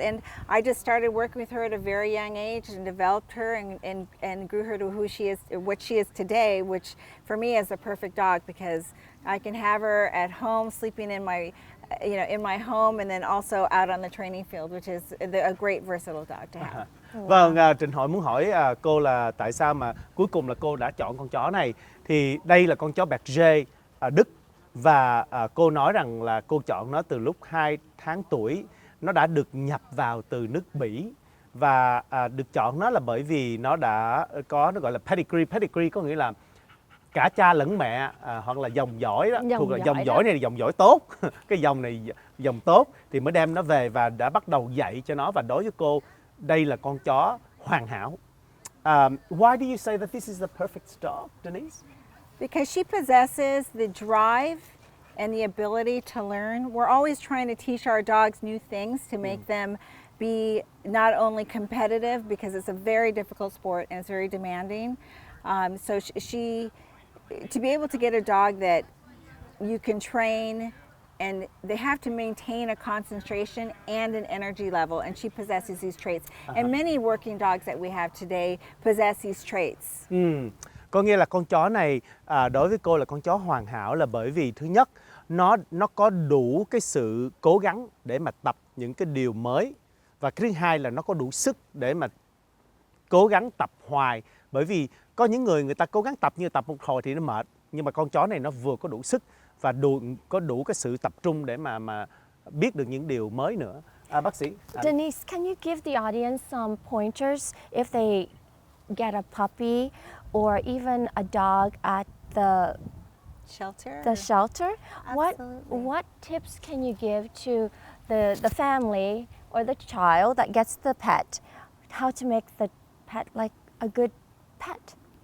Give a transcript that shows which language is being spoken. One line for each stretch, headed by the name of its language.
English: And I just started working with her at a very young age and developed her and grew her to who she is, what she is today. Which for me is a perfect dog because I can have her at home sleeping in my home, and then also out on the training field, which is a great versatile dog to have.
Vietnamese: Vâng, Trinh Hoi muốn hỏi cô là tại sao mà cuối cùng là cô đã chọn con chó này. Thì đây là con chó Berger Đức và cô nói rằng là cô chọn nó từ lúc 2 tháng tuổi. Nó đã được nhập vào từ nước Bỉ và được chọn nó là bởi vì nó đã có nó gọi là pedigree. Pedigree có nghĩa là cả cha lẫn mẹ hoặc là dòng dõi đó, thuộc là dòng dõi này là dòng dõi tốt. Cái dòng này dòng tốt thì mới đem nó về và đã bắt đầu dạy cho nó, và đối với cô đây là con chó hoàn hảo.
English: Why do you say that this is the perfect dog, Denise? Because she possesses the drive and the ability to learn. We're always trying to teach our dogs new things to make them be not only competitive, because it's a very difficult sport and it's very demanding. So she to be able to get a dog that you can train, and they have to maintain a concentration and an energy level, and she possesses these traits. And many working dogs that we have today possess these traits.
Vietnamese: Có nghĩa là con chó này đối với cô là con chó hoàn hảo là bởi vì thứ nhất nó có đủ cái sự cố gắng để mà tập những cái điều mới, và cái thứ hai là nó có đủ sức để mà cố gắng tập hoài. Bởi vì có những người ta cố gắng tập như tập một hồi thì nó mệt, nhưng mà con chó này nó vừa có đủ sức và có đủ cái sự tập trung để mà biết được những điều mới nữa. Bác sĩ
English: Denise, can you give the audience some pointers if they get a puppy or even a dog at the shelter? What tips can you give to the family or the child that gets the pet, how to make the pet like a good pet?